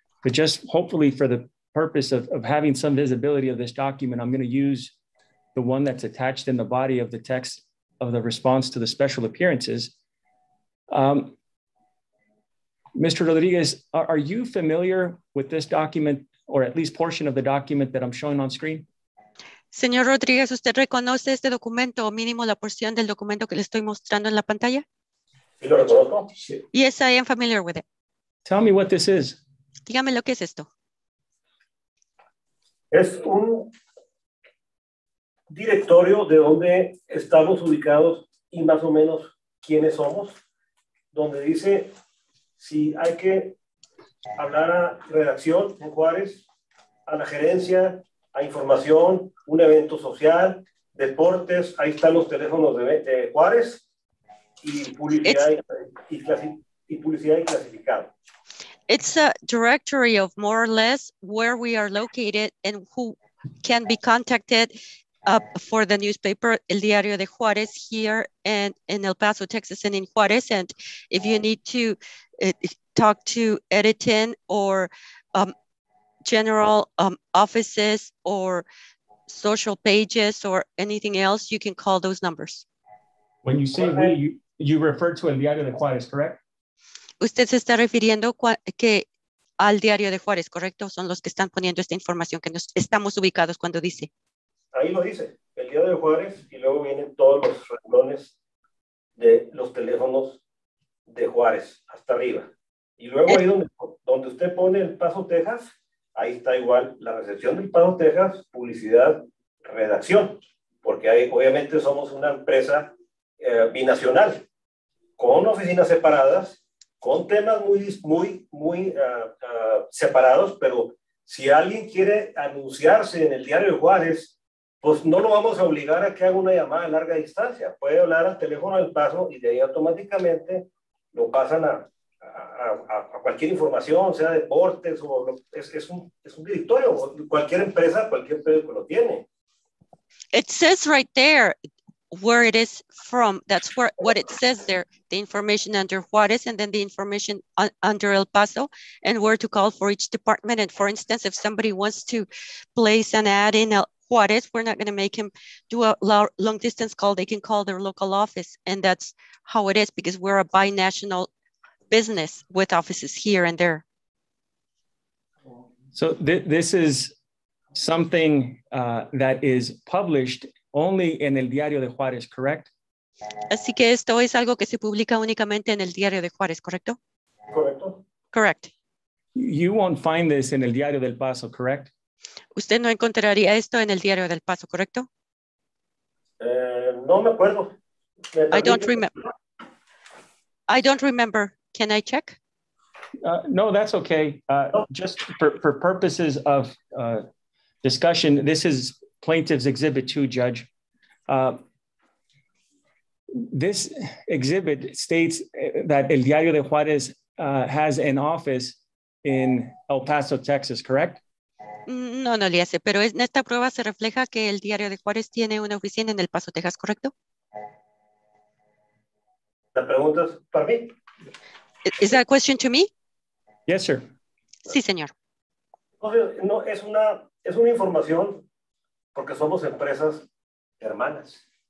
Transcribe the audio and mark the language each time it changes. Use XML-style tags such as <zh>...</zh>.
<en>But just hopefully for the purpose of having some visibility of this document, I'm going to use the one that's attached in the body of the text of the response to the special appearances. Mr. Rodriguez, are you familiar with this document, or at least portion of the document that I'm showing on screen?</en> <es>Señor Rodríguez, ¿usted reconoce este documento o mínimo la porción del documento que le estoy mostrando en la pantalla? ¿Sí lo reconozco?</es> <en>Yes, I am familiar with it. Tell me what this is.</en> <es>Dígame lo que es esto. Es un directorio de donde estamos ubicados y más o menos quiénes somos, donde dice si hay que hablar a redacción en Juárez, a la gerencia, a información, un evento social, deportes, ahí están los teléfonos de Juárez y publicidad y publicidad y clasificado.</es> <en>It's a directory of more or less where we are located and who can be contacted for the newspaper, El Diario de Juárez, here and in El Paso, Texas, and in Juárez. And if you need to talk to editing or general offices or social pages or anything else, you can call those numbers. When you say we, you refer to El Diario de Juárez, correct?</en> <es>Usted se está refiriendo que al Diario de Juárez, ¿correcto? Son los que están poniendo esta información que nos estamos ubicados cuando dice. Ahí lo dice, el Diario de Juárez, y luego vienen todos los renglones de los teléfonos de Juárez hasta arriba. Y luego ahí donde usted pone el Paso, Texas, ahí está igual la recepción del Paso, Texas, publicidad, redacción, porque ahí obviamente somos una empresa binacional, con oficinas separadas, con temas muy separados, pero si alguien quiere anunciarse en el Diario de Juárez, pues no lo vamos a obligar a que haga una llamada a larga distancia. Puede hablar al teléfono del Paso y de ahí automáticamente lo pasan a cualquier información, sea deportes, o es un directorio. Cualquier empresa, cualquier periódico lo tiene.</es> <en>It says right there where it is from. That's what it says there, the information under Juárez and then the information under El Paso and where to call for each department. And for instance, if somebody wants to place an ad in Juárez, we're not going to make him do a long distance call. They can call their local office. And that's how it is because we're a binational business with offices here and there. So this is something that is published only in El Diario de Juárez, correct?</en> <es>Así que esto es algo que se publica únicamente en el Diario de Juárez, ¿correcto? Correcto.</es> <en>Correct. You won't find this in El Diario del Paso, correct?</en> <es>Usted no encontraría esto en el Diario del Paso, ¿correcto? No me acuerdo.</es> <en>I don't remember. Can I check? No, that's okay. Just for purposes of discussion, this is Plaintiff's Exhibit 2, Judge. This exhibit states that El Diario de Juárez has an office in El Paso, Texas, correct?</en> <es>No le hace, pero en esta prueba se refleja que el Diario de Juárez tiene una oficina en El Paso, Texas, ¿correcto? ¿La pregunta es para mí?</es> <en>Is that a question to me? Yes, sir.</en> <es>Sí, señor. No, es una información porque somos empresas hermanas.</es>